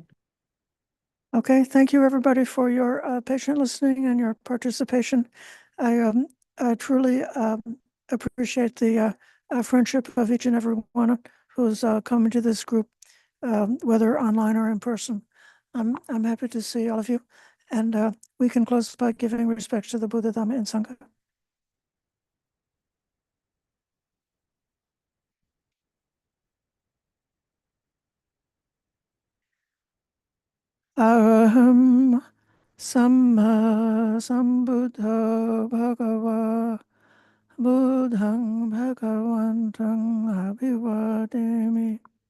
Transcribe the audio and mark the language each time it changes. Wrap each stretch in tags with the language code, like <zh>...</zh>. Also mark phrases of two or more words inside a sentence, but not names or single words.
<en>Okay, thank you everybody for your patient listening and your participation. I truly appreciate the friendship of each and every one who's coming to this group, whether online or in person. I'm happy to see all of you, and we can close by giving respect to the Buddha, Dhamma, and Sangha.</en> <pi>Araham Samma Sambuddha Bhagava Buddhang Bhagavantang Abhivademi</pi>